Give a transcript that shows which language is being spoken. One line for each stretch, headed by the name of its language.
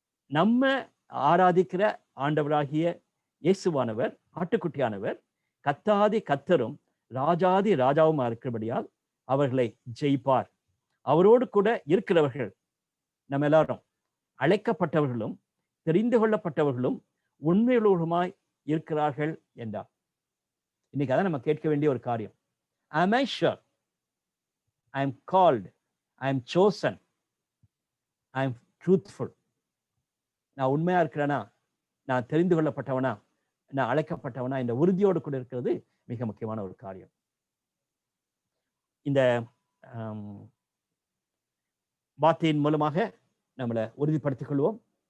Tamil: நம்ம ஆராதிக்கிற ஆண்டவராகிய இயேசுவானவர், ஆட்டுக்குட்டியானவர் கத்தாதி கத்தரும் ராஜாதி ராஜாவுமா இருக்கிறபடியால் அவர்களை ஜெயிப்பார். அவரோடு கூட இருக்கிறவர்கள் நம்ம எல்லாரும் அழைக்கப்பட்டவர்களும் தெரிந்து கொள்ளப்பட்டவர்களும் உண்மையுள்ளவர்களுமாய் இருக்கிறார்கள் என்றார். இன்னைக்கு அதான் நம்ம கேட்க வேண்டிய ஒரு காரியம்.
English: Am I sure? I am called, I am chosen, I am truthful.
Tamil: நான் உண்மையா இருக்கிறேனா, நான் தெரிந்து கொள்ளப்பட்டவனா, நான் அழைக்கப்பட்டவனா, இந்த உறுதியோடு கூட இருக்கிறது மிக முக்கியமான ஒரு காரியம். இந்த வார்த்தையின் மூலமாக நம்மளை உறுதிப்படுத்திக் கொள்வோம்.